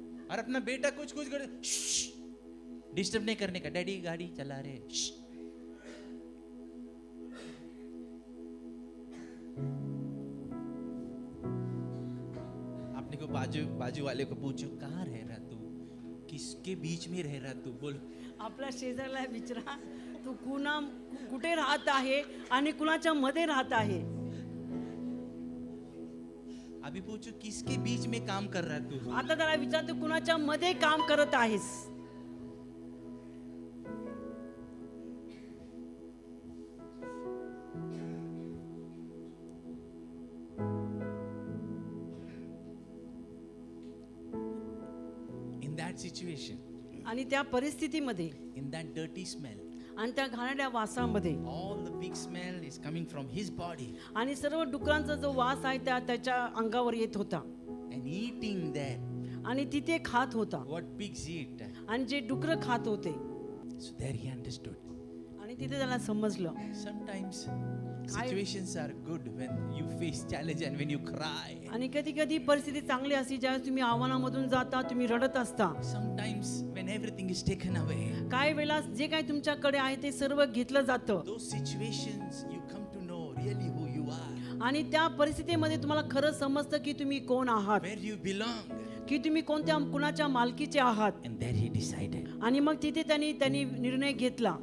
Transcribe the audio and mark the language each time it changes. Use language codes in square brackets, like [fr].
[hi] और अपना बेटा कुछ कुछ कर डिस्टर्ब नहीं करने का, डैडी गाड़ी चला रहे. आपने को बाजू वाले को पूछो कहाँ रह रहा तू, किसके बीच में रह रहा तू, बोल. [mr] आपल्या शेजारला विचारा तू कुठे राहत आहे आणि कुणाच्या मध्ये राहत आहे. [hi] अभी पूछो किसके बीच में काम कर रहा तू. [mr] आता त्याला विचार तू कुणाच्या मध्ये काम करत आहेस. [en] In that situation, [mr] आणि त्या परिस्थितीमध्ये [en] in that dirty smell, [mr] आणि त्या घाणेरड्या वासामध्ये [en] all the big smell is coming from his body [mr] आणि सर्व डुकरांचा जो वास आहे त्याच्या अंगावर येत होता [en] and eating that [mr] आणि तिथे खात होता [en] what pigs eat. [mr] आणि जे डुकर खात होते [en] So there he understood. [mr] आणि तिथे त्याला समजलं. [en] Sometimes situations are good when you face challenge and when you cry. [mr] आणि कधी कधी परिस्थिती चांगली असते ज्यावेळेस तुम्ही आव्हानामधून जाता तुम्ही रडत असता. [en] Sometimes when everything is taken away, [mr] काही वेळा जे काही तुमच्याकडे आहे ते सर्व घेतलं जातं [en] those situations you come to know really who you are, [mr] आणि त्या परिस्थितीमध्ये तुम्हाला खरं समजतं की तुम्ही कोण आहात, [en] where you belong. [mr] की तुम्ही कुणाच्या मालकीचे आहात. [en] And there he decided, [mr] आणि मग तिथे त्यांनी निर्णय घेतला.